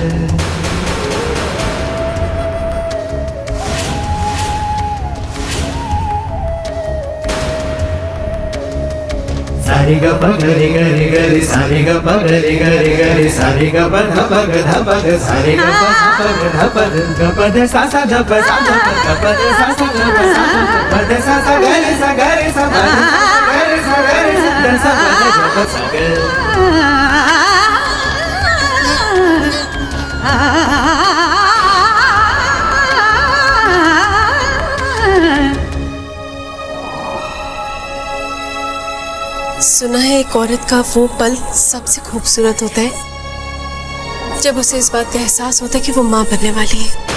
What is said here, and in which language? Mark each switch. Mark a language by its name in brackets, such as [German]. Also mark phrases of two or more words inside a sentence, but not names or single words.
[Hindi] सारे ग प गरे गरे गरे सारे ग प गरे गरे गरे सारे ग प ध प ग सारे ग प ध प ग प ध सा सा ध प सा ध प ध सा सा ग प ध सा सा ग रे सा प ध सा ग रे ध सा प ध ग प सा ग सुना है एक औरत का वो पल सबसे खूबसूरत होता है जब उसे इस बात का एहसास होता है कि वो माँ बनने वाली है।